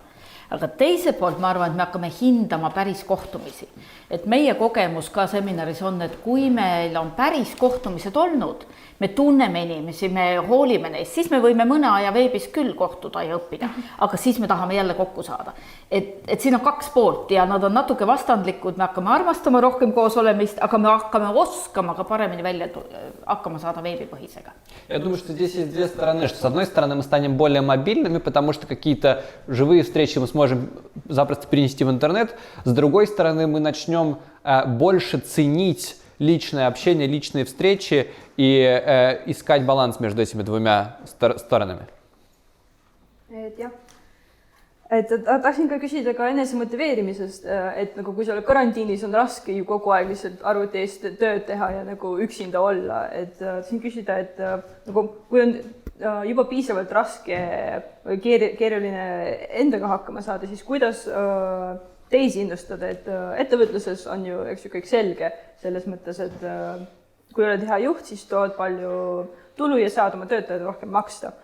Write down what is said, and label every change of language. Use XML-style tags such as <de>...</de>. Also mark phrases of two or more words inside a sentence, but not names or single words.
<et>Aga teise poolt ma arvan, et me hakkame hindama päris kohtumisi. Et meie kogemus ka seminaris on, et kui meil on päris kohtumised olnud, me tunneme inimesi, me hoolime neist, siis me võime mõne aja veebis küll kohtuda ja õppida, aga siis me tahame jälle kokku saada. Et siin on kaks poolt ja nad on natuke vastandlikud, me hakkame armastama rohkem koos olemist, aga me hakkame oskama ka paremini välja hakkama saada veebipõhisega.</et> <ru>Я думаю, что здесь есть две стороны, что с одной стороны мы станем более мобильными, потому что какие-то живые встречи мы сможем запросто перенести в интернет, с другой стороны мы начнем больше ценить личное общение, личные встречи и искать баланс между этими двумя сторонами.</ru> <et>Jah. Tahtsin ka küsida ka enese motiveerimisest, et nagu kui sa oled karantiinis, on raske ju kogu aeg lihtsalt arvuti eest tööd teha ja nagu üksinda olla. Et tahtsin küsida, et nagu, kui on juba piisavalt raske või keeruline endaga hakkama saada, siis kuidas teisi innustada, et ettevõtluses on ju kõik selge selles mõttes, et kui oled hea juht, siis tood palju tulu ja saad oma töötajad rohkem maksta.</et>